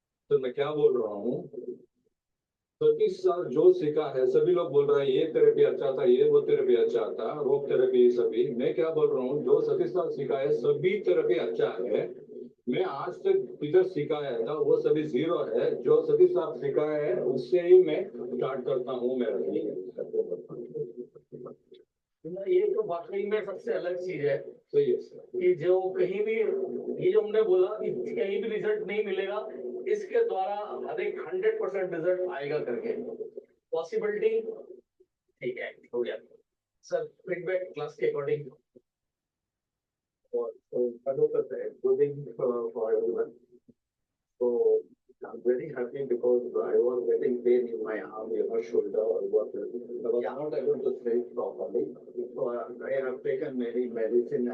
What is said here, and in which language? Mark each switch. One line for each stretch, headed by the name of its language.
Hindi: तो मैं क्या बोल रहा हूँ सतीश सर जो सीखा है सभी लोग बोल रहे हैं ये थेरेपी अच्छा था ये वो थेरेपी अच्छा था रोप थेरेपी सभी मैं क्या बोल रहा हूँ जो सतीश सर सीखा है सभी थेरेपी अच्छा है मैं आज तक इधर सिखाया था वो सभी जीरो है जो सतीश साहब सिखाया है उससे ही मैं स्टार्ट करता हूँ मेरा ये तो वाकई में सबसे अलग चीज है सही है सर कि जो कहीं भी ये जो हमने बोला कि कहीं भी रिजल्ट नहीं मिलेगा इसके द्वारा हर एक 100% रिजल्ट आएगा करके पॉसिबिलिटी ठीक है हो गया सर फीडबैक क्लास के according
English: good evening for everyone. So I'm very happy because I was getting pain in my arm, shoulder or what. I was not able to sleep properly. So I have taken many medicine.